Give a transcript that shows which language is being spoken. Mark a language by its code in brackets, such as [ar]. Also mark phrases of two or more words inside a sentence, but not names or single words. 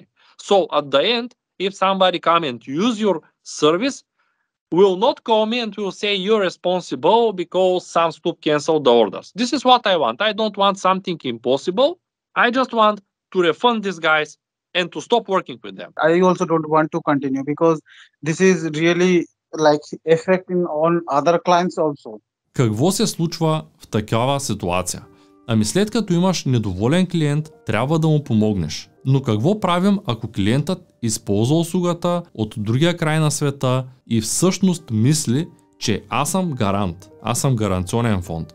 [en] So at the end, if somebody come and use your service, will not call me and will say you're responsible because some stop canceled the orders. This is what I want. I don't want something impossible. I just want to refund these guys and to stop working with them. I also don't want to continue because this is really like affecting on other clients also. [bg] Какво се случва в такава ситуация? Ами след като имаш недоволен клиент, трябва да му помогнеш. Но какво правим, ако клиентът използва услугата от другия край на света и всъщност мисли, че аз съм гарант, аз съм гаранционен фонд?